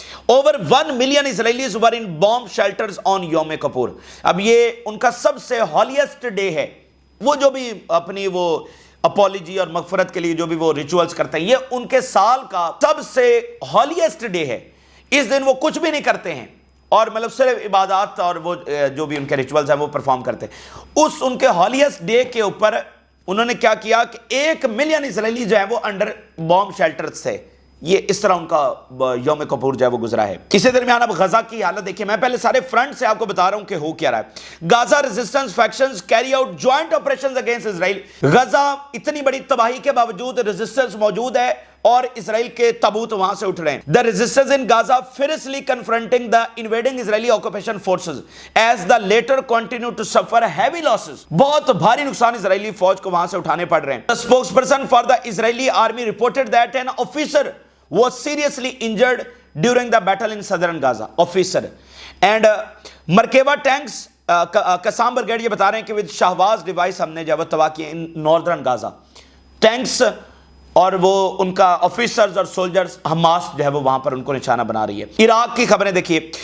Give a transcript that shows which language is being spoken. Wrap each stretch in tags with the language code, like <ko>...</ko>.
<en>Over 1 million Israelis were in bomb shelters on Yom Kippur.</en> <ur>اب یہ ان کا سب سے ہالیسٹ ڈے ہے, وہ جو بھی اپنی وہ اپولوجی اور مغفرت کے لیے جو بھی وہ ریچولز کرتے ہیں, یہ ان کے سال کا سب سے ہالیسٹ ڈے ہے. اس دن وہ کچھ بھی نہیں کرتے ہیں اور مطلب صرف عبادات اور وہ جو بھی ان کے ریچولز ہیں وہ پرفارم کرتے ہیں. اس ان کے ہالیسٹ ڈے کے اوپر انہوں نے کیا کیا کہ 1 million اسرائیلی جو ہیں وہ انڈر بوم شیلٹرز تھے. یہ اس طرح ان کا یوم کپور جو ہے وہ گزرا ہے. اسی درمیان اب غزہ کی حالت دیکھیں. میں پہلے سارے فرنٹ سے آپ کو بتا رہا ہوں کہ ہو کیا رہا ہے. Gaza</ur> <en>Resistance factions carry out joint operations against Israel.</en> <ur>غزہ اتنی بڑی تباہی کے باوجود ریزسٹنس موجود ہے اور اسرائیل کے تابوت وہاں سے اٹھ رہے ہیں.</ur> <en>The resistance in Gaza fiercely confronting the invading Israeli occupation forces as the latter continue to suffer heavy losses.</en> <ur>بہت بھاری نقصان اسرائیلی فوج کو وہاں سے اٹھانے پڑ رہے ہیں.</ur> <en>The spokesperson for the Israeli army reported that an officer was seriously injured during the battle in southern Gaza. Officer and Merkava tanks</en> <ur>قسام brigade یہ بتا رہے ہیں کہ with شہواز ڈیوائس ہم نے جو ہے تباہ کیے</ur> <en>in northern Gaza.</en> <ur>ٹینکس اور وہ ان کا آفیسرز اور سولجرز حماس جو ہے وہ وہاں پر ان کو نشانہ بنا رہی ہے. عراق کی خبریں دیکھیے.</ur>